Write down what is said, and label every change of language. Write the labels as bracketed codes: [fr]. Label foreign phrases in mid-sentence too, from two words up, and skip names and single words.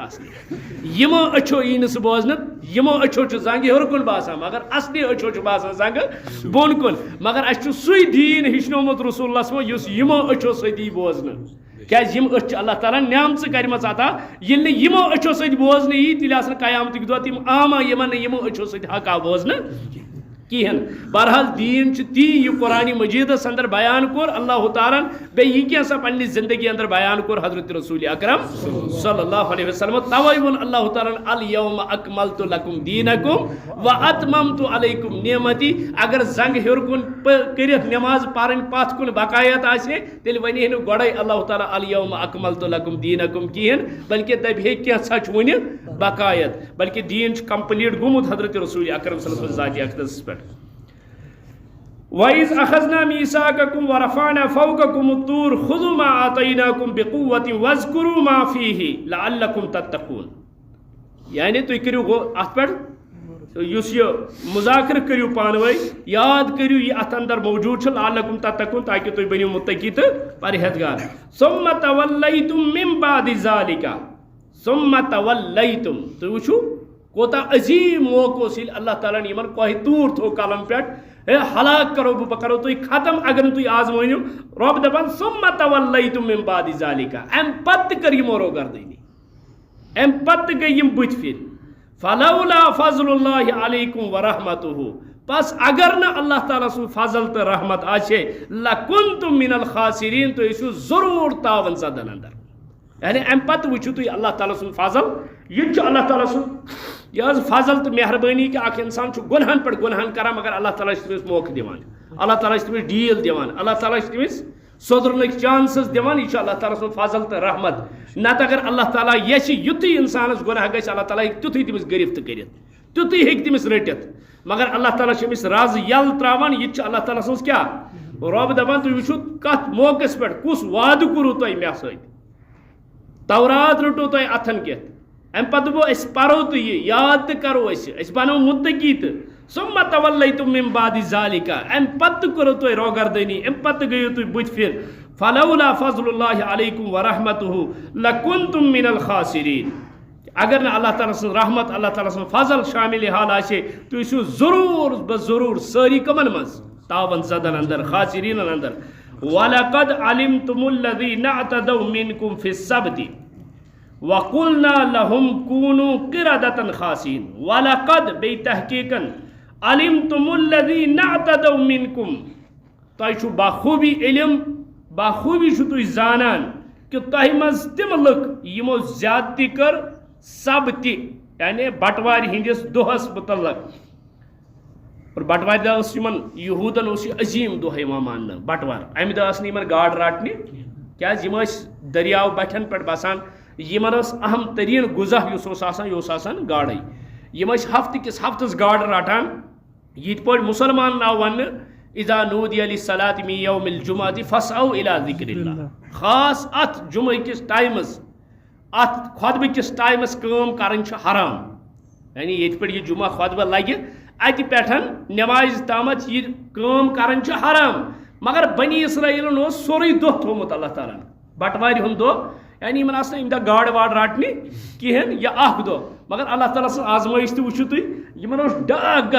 [ks] آسنہِ یِمو أچھو یی نہٕ سُہ بوزنہٕ یِمو أچھو چھُ زنٛگہِ ہیوٚر کُن باسان مگر اصلی أچھو چھُ باسان زنٛگہٕ بۄن کُن مگر اسہِ چھُ سُے دیٖن ہیٚچھنومُت [ar] رسول اللہ صلی [ks] یُس یِمو أچھو سۭتۍ یی بوزنہٕ کیٛازِ یِم أچھ چھِ اللہ تعالیٰ نعمژٕ کَرِمَژ عطا ییٚلہِ نہٕ یِمو أچھو سۭتۍ بوزنہٕ یی تیٚلہِ آسن قیامتٕکۍ دۄہ تِم عاما یِمن نہٕ یِمو أچھو سۭتۍ حق آو بوزنہٕ کہین بہرحال دین تی یہ قرآن مجیدس اندر بیان کور اللہ تعالیٰ بیٚیہِ کینٛژھا پننہِ زندگی اندر بیان کور حضرت رسول اکرم [ar] صلی اللہ علیہ وسلم [ks] توے وون اللہ تعالیٰ [ar] الیوم اکملت لکم دینکم واتممت علیکم نعمتی [ks] اگر زنگ ہیوٚر کُن کٔرِتھ نٮ۪ماز پرٕنۍ پتھ کُن بقایت آسہِ تیٚلہِ وَنہِ ہے نہٕ گۄڈے اللہ تعالیٰ [ar] الیوم اکملت لکم دینکم [ks] کہین بلکہ دپہِ ہے کینٛژھا چھُ وُنہِ بقایت بلکہ دین چھُ کمپلیٹ گوٚمُت حضرت رسول اکرم [ar] صلی اللہ علیہ وسلم [ks] ذاتِ اقدسس پٮ۪ٹھ [ar] وَإِذْ أَخَذْنَا مِيثَاقَكُمْ وَرَفَعْنَا فَوْقَكُمُ الطُّورَ خُذُوا مَا آتَيْنَاكُمْ بِقُوَّةٍ وَاذْكُرُوا مَا فِيهِ لَعَلَّكُمْ تَتَّقُونَ [ks] یعنی تُہۍ کٔرِو اَتھ پٮ۪ٹھ یُس یہِ مُذاکرٕ کٔرِو پانہٕ ؤنۍ یاد کٔرِو یہِ اَتھ اندر موجوٗد چھُ [ar] لَعَلَّكُمْ تَتَّقُونَ [ks] تاکہِ تُہۍ بٔنِو مُتَقی تہٕ پرہیزگار [ar] ثُمَّ تَوَلَّيْتُم مِّن بَعْدِ ذَلِكَ ثُمَّ تَوَلَّيْتُم [ks] تُہۍ وٕچھِو کوتاہ عظیٖم موقعہٕ اوس ییٚلہِ اللہ تعالیٰ ہن یِمن کوہِ توٗر تھوٚو کلن پٮ۪ٹھ ہے ہلاک کرو بہٕ کرو تُہۍ ختم اگر نہٕ تُہۍ آز مٲنِو رۄب دپان [ar] ثُمَّ تَوَلَّيْتُم مِّن بَعْدِ ذَلِكَ [ks] امہِ پتہٕ تہِ کٔر یِمو روگردٲنی امہِ پتہٕ تہِ گٔے یِم بٕتھِ پھِرِ [ar] فَلَوْلَا فَضْلُ اللہِ عَلَيْكُمْ وَرَحْمَتُهُ [ks] پس اگر نہٕ اللہ تعالیٰ سُنٛد فضل تہٕ رحمت آسہِ ہے [ar] لَكُنتُم مِنَ الْخَاسِرِیٖن [ks] تُہۍ ٲسِو ضروٗر تاون زدن اندر یعنی امہِ پتہٕ وٕچھِو تُہۍ اللہ تعالیٰ سُنٛد فضل یہِ تہِ چھُ اللہ تعالیٰ سُنٛد یہ حظ فضل تو مہربانی کہ اکھ انسان چھُ گۄنہن پٮ۪ٹھ گۄنہن کران مگر اللہ تعالیٰ چھُ تٔمِس موقعہٕ دِوان اللہ تعالیٰ چھُ تٔمِس ڈیٖل دِوان اللہ تعالیٰ چھُ تٔمِس سۄدرنٕکۍ چانسز دِوان یہِ چھُ اللہ تعالیٰ سُنٛد فضل تہٕ رحمت نتہٕ اگر اللہ تعالیٰ یژھِ یُتھُے انسانس گۄناہ گژھِ اللہ تعالیٰ ہیٚکہِ تیُتھُے تٔمِس گرفت کٔرِتھ تیُتھُے ہیٚکہِ تٔمِس رٔٹِتھ مگر اللہ تعالیٰ چھُ أمِس رز یلہٕ تراوان یہِ تہِ چھُ اللہ تعالیٰ سٕنٛز کیٛاہ رۄب دپان تُہۍ وٕچھِو کتھ موقعس پٮ۪ٹھ کُس وعدٕ کوٚروٕ تۄہہِ مےٚ سۭتۍ تورات رٔٹوٕ تۄہہِ اتھن کٮ۪تھ امہِ پتہٕ دوٚپوٕ أسۍ پرو تہٕ یہِ یاد تہِ کرو أسۍ بنو مُتقی تہٕ [ar] ثُمَّ تَوَلَّيْتُم مِّن بَعْدِ ذَلِكَ [ks] امہِ پتہٕ تہِ کوٚروٕ تۄہہِ روگردٲنی امہِ پتہٕ گٔیِو تُہۍ بٕتھِ پھِرِ [ar] فَلَوْلَا فَضْلُ اللہِ عَلَيْكُمْ وَرَحْمَتُهُ لَكُنتُم مِّنَ الْخَاسِرِينَ [ks] اگر نہٕ اللہ تعالیٰ سٕنٛز رحمت اللہ تعالیٰ سُنٛد فضل شامِلِ حال آسہِ تُہۍ ٲسِو ضروٗر سٲری کَمن منٛز تاون زدن اندر خاسریٖنن اندر [ar] وَلَقَدْ عَلِمْتُمُ الَّذِينَ اعْتَدَوْا مِنكُمْ فِي السَّبْتِ وَقُلْنَا لَهُمْ كُونُوا قِرَدَةً خَاسِئِينَ [ks] وَلَقَدْ بیٚیہِ تحقیٖقن [ar] عَلِمْتُمُ الَّذِينَ اعْتَدَوْا مِنكُم [ks] تۄہہِ چھُ بخوٗبی علم بخوٗبی چھُ تُہۍ زانان کہ تۄہہِ منٛز تِم لُکھ یِمو زیادتی کٔر سبتہِ یعنی بٹوارِ ہِنٛدِس دۄہس مُتعلق اور بٹوارِ دۄہ اوس یِمن یہوٗدن اوس یہِ عظیٖم دۄہ یِوان ماننہٕ بٹوار امہِ دۄہ ٲس نہٕ یِمن گاڈٕ رٹنہِ کیٛازِ یِم ٲسۍ دٔریاو بٹھٮ۪ن پٮ۪ٹھ بسان یِمن ٲس اہم تریٖن غذا یُس اوس آسان یہِ اوس آسان گاڈے یِم ٲسۍ ہفتہٕ ہفتس گاڈٕ رٹان یِتھ پٲٹھۍ مُسلمانن آو وننہٕ [ar] اِذا نودِیَ لِلصَّلَاةِ مِن یَوْمِ الْجُمعَةِ فَاسْعَوْا إِلَىٰ ذِکْرِ اللہِ [ks] خاص اتھ جمعہ کِس ٹایمس اتھ خۄطبہٕ کِس ٹایمس کٲم کرٕنۍ چھِ حرام یعنی ییٚتہِ پٮ۪ٹھ یہِ جمعہ خۄطبہٕ لگہِ اتہِ پٮ۪ٹھ نٮ۪مازِ تامتھ یہِ کٲم کرٕنۍ چھِ حرام مگر بنی اسرائیلن اوس سورُے دۄہ تھوٚومُت اللہ تعالیٰ ہن بٹوارِ ہُنٛد دۄہ یعنی یِمن آسہٕ نہٕ اَمہِ دۄہ گاڈٕ واڈٕ رٹنہِ کِہینۍ یا اکھ دۄہ مگر اللہ تعالیٰ سٕنٛز آزمٲیش تہِ وٕچھِو تُہۍ یِمن اوس ڈاک